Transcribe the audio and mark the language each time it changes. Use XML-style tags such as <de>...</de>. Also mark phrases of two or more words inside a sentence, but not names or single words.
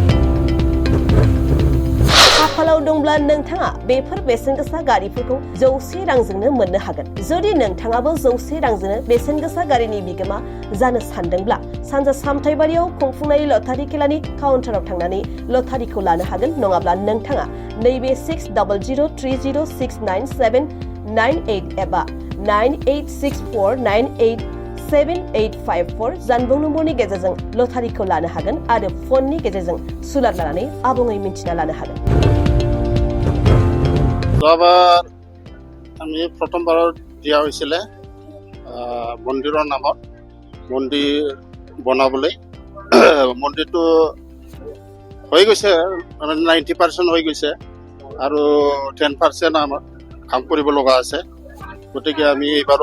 <brx>खाफालाव दंब्ला नोंथाङा बेफोर बेसेनगोसा गारिफोरखौ 100 रांजोंनो मोननो हागोन जुदि नोंथाङाबो 100 रांजोंनो बेसेनगोसा गारिनि बिगोमा जानो सानदोंब्ला सानजा सामथाइबारियाव खुंफुंनाय लटारि खेलानि काउन्टाराव थांनानै लटारिखौ लानो हागोन नङाब्ला नोंथाङा नैबे 6003069798 एबा 9864987854 जानबुं नम्बरनि गेजेरजों लटारिखौ लानो हागोन आरो फननि गेजेरजों सुलाद लानानै आबुङै मिन्थिना लानो हागोन</brx> <as>যোৱাবাৰ আমি প্ৰথমবাৰত দিয়া হৈছিলে মন্দিৰৰ নামত মন্দিৰ বনাবলৈ মন্দিৰটো হৈ গৈছে মানে 90% হৈ গৈছে আৰু 10% আমাৰ কাম কৰিব লগা আছে গতিকে আমি এইবাৰো</as>